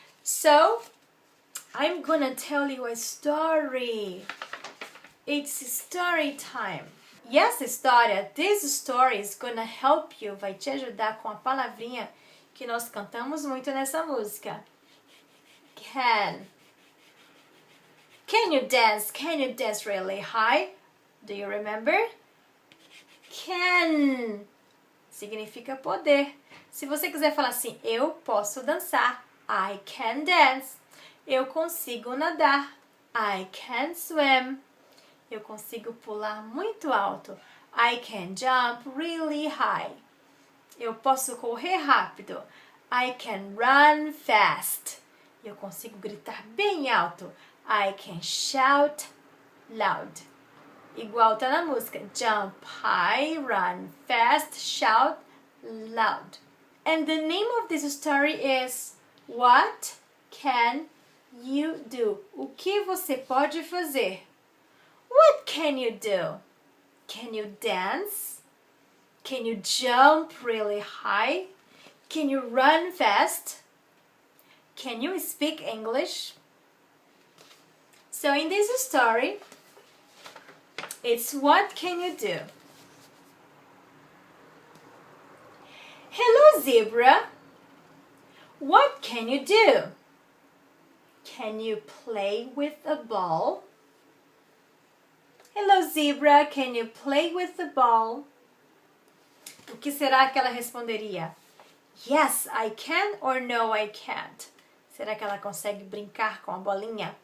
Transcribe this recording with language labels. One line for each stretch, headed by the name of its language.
English: So, I'm gonna tell you a story. It's story time.
Portuguese: E essa história,
English: this story is gonna help you,
Portuguese: vai te ajudar com a palavrinha que nós cantamos muito nessa música.
English: Can. Can you dance? Can you dance really high? Do you remember?
Portuguese: Can significa poder. Se você quiser falar assim, eu posso dançar.
English: I can dance.
Portuguese: Eu consigo nadar.
English: I can swim.
Portuguese: Eu consigo pular muito alto.
English: I can jump really high.
Portuguese: Eu posso correr rápido.
English: I can run fast.
Portuguese: Eu consigo gritar bem alto.
English: I can shout loud.
Portuguese: Igual tá na música.
English: Jump high, run fast, shout loud. And the name of this story is What Can You Do?
Portuguese: O que você pode fazer?
English: What can you do? Can you dance? Can you jump really high? Can you run fast? Can you speak English? So in this story, it's what can you do? Hello, zebra. What can you do? Can you play with a ball? Hello, zebra. Can you play with the ball?
Portuguese: O que será que ela responderia?
English: Yes, I can or no, I can't.
Portuguese: Será que ela consegue brincar com a bolinha?